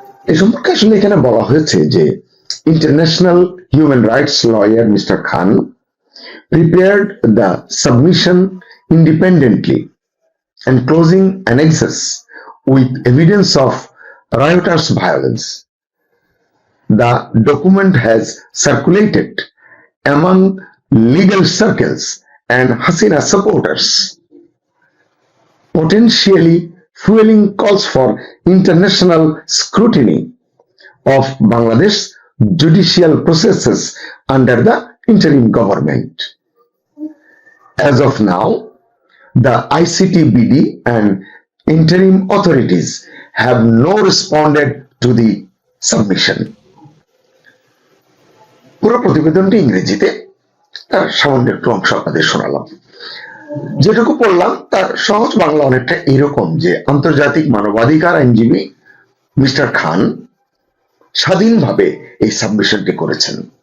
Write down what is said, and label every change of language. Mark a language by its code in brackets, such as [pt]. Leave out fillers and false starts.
[bn] এ সম্পর্কে আসলে এখানে বলা হয়েছে যে [en] International human rights lawyer mister Khan prepared the submission independently and closing annexes with evidence of riotous violence. The document has circulated among legal circles and Hasina supporters, potentially fueling calls for international scrutiny of Bangladesh judicial processes under the interim government. As of now, the ICTBD and interim authorities have not responded to the submission. [bn] পুরো প্রতিবেদনটি ইংরেজিতে, তার সামান্য একটু অংশ আপনাদের শোনালাম। যেটুকু পড়লাম তার সহজ বাংলা অনেকটা এরকম যে আন্তর্জাতিক মানবাধিকার আইনজীবী মিস্টার খান স্বাধীনভাবে এই সাবমিশনটি করেছেন।